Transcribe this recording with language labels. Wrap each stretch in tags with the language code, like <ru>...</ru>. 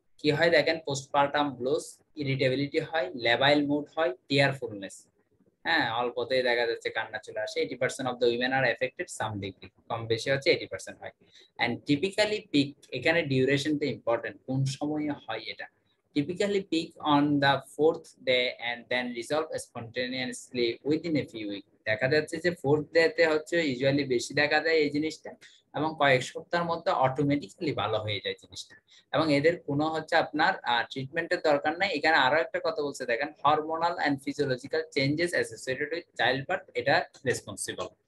<bn>কি হয় দেখেন, পোস্টপার্টাম ব্লুস ইরিটেবিলিটি হয়, লেবাইল মুড হয়, টিয়ারফুলনেস। হ্যাঁ, অল্পতেই দেখা যাচ্ছে কান্না চলে আসে।</bn> <en>80% of the women are affected some degree,</en> <bn>কম বেশি হচ্ছে 80% হয়। এন্ড টিপিক্যালি পিক, এখানে ডিউরেশনটা ইম্পর্টেন্ট, কোন সময়ে হয় এটা।</bn> <en>typically peak on the 4th day and then resolve spontaneously within a few weeks.</en> <bn>দেখা যাচ্ছে যে 4th day তে হচ্ছে ইউজুয়ালি বেশি দেখা যায় এই জিনিসটা, এবং কয়েক সপ্তাহের মধ্যে অটোমেটিক্যালি ভালো হয়ে যায় জিনিসটা, এবং এদের কোনো হচ্ছে আপনার ট্রিটমেন্টের দরকার নাই। এখানে আরো একটা কথা বলছে দেখেন,</bn> <en>hormonal and physiological changes associated with child birth,</en> <bn>এটা রেসপন্সিবল।</bn>